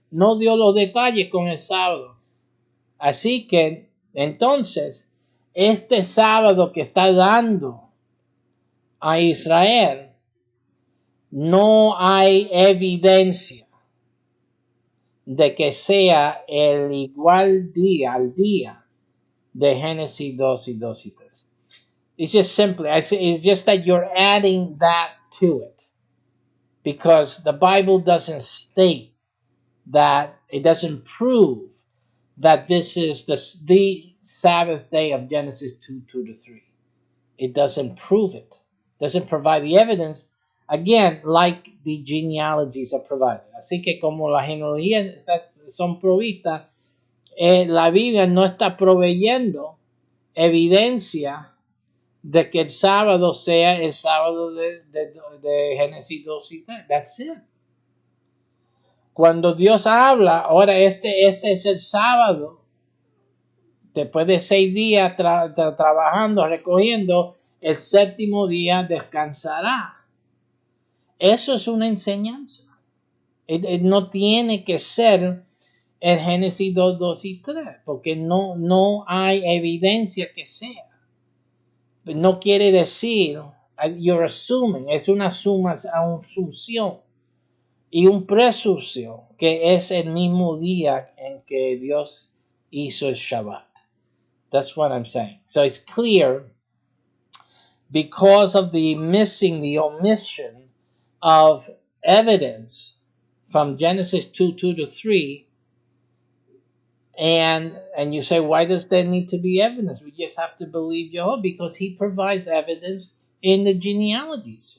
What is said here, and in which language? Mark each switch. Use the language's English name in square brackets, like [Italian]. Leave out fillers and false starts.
[Spanish] No dio los detalles con el sábado. Así que, entonces, este sábado que está dando a Israel, no hay evidencia de que sea el igual día al día de Génesis 2 y 2 y 3. [English] It's just simply, it's just that you're adding that to it. Because the Bible doesn't state that, it doesn't prove that this is the Sabbath day of Genesis 2:2-3. It doesn't prove it. Doesn't provide the evidence. Again, like the genealogies are provided. [Spanish] Así que como las genealogías son provistas, la Biblia no está proveyendo evidencia de que el sábado sea el sábado de Génesis 2 y 3. [English] That's it. [Spanish] Cuando Dios habla, ahora este es el sábado, después de 6 días trabajando, recogiendo, el séptimo día descansará. Eso es una enseñanza. No tiene que ser el Génesis 2, 2 y 3, porque no hay evidencia que sea. No quiere decir, [English] you're assuming, [Spanish] es una asunción y un presunción que es el mismo día en que Dios hizo el Shabbat. [English] That's what I'm saying. So it's clear, because of the omission of evidence from Genesis 2, 2 to 3. And you say, why does there need to be evidence? We just have to believe Jehovah because he provides evidence in the genealogies.